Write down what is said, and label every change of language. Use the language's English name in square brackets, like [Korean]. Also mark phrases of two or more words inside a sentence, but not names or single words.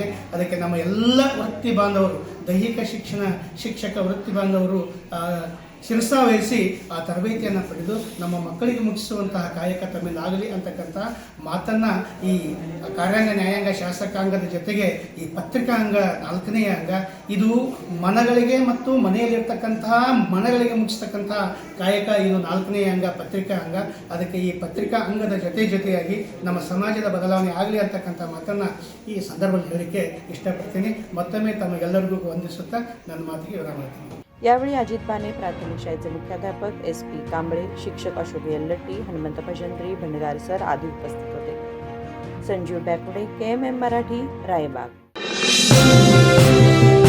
[Kannada] ಅದಕ್ಕೆ ನಮ್ಮ ಎಲ್ಲ ವೃತ್ತಿ ಬಾಂಧವರು, ದೈಹಿಕ ಶಿಕ್ಷಣ ಶಿಕ್ಷಕ ವೃತ್ತಿ ಬಾಂಧವರು ಶಿರಸಾವಹಿಸಿ ಆ ತರಬೇತಿಯನ್ನು ಪಡೆದು ನಮ್ಮ ಮಕ್ಕಳಿಗೆ ಮುಗಿಸುವಂತಹ ಕಾಯಕ ತಮ್ಮಿಂದಾಗಲಿ ಅಂತಕ್ಕಂಥ ಮಾತನ್ನು ಈ ಕಾರ್ಯಾಂಗ, ನ್ಯಾಯಾಂಗ, ಶಾಸಕಾಂಗದ ಜೊತೆಗೆ ಈ ಪತ್ರಿಕಾ ಅಂಗ 4ನೇ ಅಂಗ, ಇದು ಮನಗಳಿಗೆ ಮತ್ತು ಮನೆಯಲ್ಲಿರ್ತಕ್ಕಂತಹ ಮನಗಳಿಗೆ ಮುಗಿಸ್ತಕ್ಕಂತಹ ಕಾಯಕ. ಇದು 4ನೇ ಅಂಗ, ಪತ್ರಿಕಾ ಅಂಗ. ಅದಕ್ಕೆ ಈ ಪತ್ರಿಕಾ ಅಂಗದ ಜೊತೆಯಾಗಿ ನಮ್ಮ ಸಮಾಜದ ಬದಲಾವಣೆ ಆಗಲಿ ಅಂತಕ್ಕಂಥ ಮಾತನ್ನು ಈ ಸಂದರ್ಭದಲ್ಲಿ ಹೇಳಲಿಕ್ಕೆ ಇಷ್ಟಪಡ್ತೀನಿ. ಮತ್ತೊಮ್ಮೆ ತಮಗೆಲ್ಲರಿಗೂ ವಂದಿಸುತ್ತಾ ನನ್ನ ಮಾತಿಗೆ ವಿರಾಮ ಮಾಡ್ತೀನಿ. [Marathi] यावेळी अजित बाने प्राथमिक शाळेचे मुख्याध्यापक SP कांबळे, शिक्षक अशोक यल्लट्टी, हनुमंत भजंत्री, भंडार सर आदी उपस्थित होते. संजीव बॅकुडे, KMM मराठी, रायबाग.